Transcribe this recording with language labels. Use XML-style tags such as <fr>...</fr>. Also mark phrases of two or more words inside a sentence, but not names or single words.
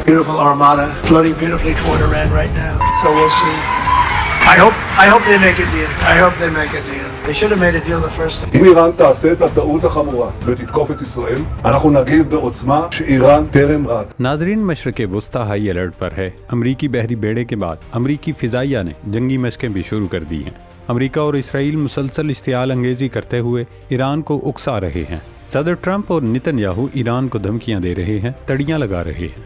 <en>beautiful armada floating beautifully toward Iran right now. So we'll see. I hope they make a deal. I hope they make a deal. They should have made a deal the first time.</en> <he>אם איראן תעשה את הטעות החמורה ותתקוף את ישראל, אנחנו נגיב בעוצמה שאיראן טרם ראתה.</he> <ur>ناظرین، مشرق وسطیٰ</ur> <en>high alert</en> <ur>پر ہے۔ امریکی بحری بیڑے کے بعد امریکی فضائیہ نے جنگی مشقیں بھی شروع کر دی ہیں. امریکہ اور اسرائیل مسلسل اشتعال انگیزی کرتے ہوئے ایران کو اکسا رہے ہیں. صدر ٹرمپ اور نیتن یاہو ایران کو دھمکیاں دے رہے ہیں، تڑیاں لگا رہے ہیں.</ur>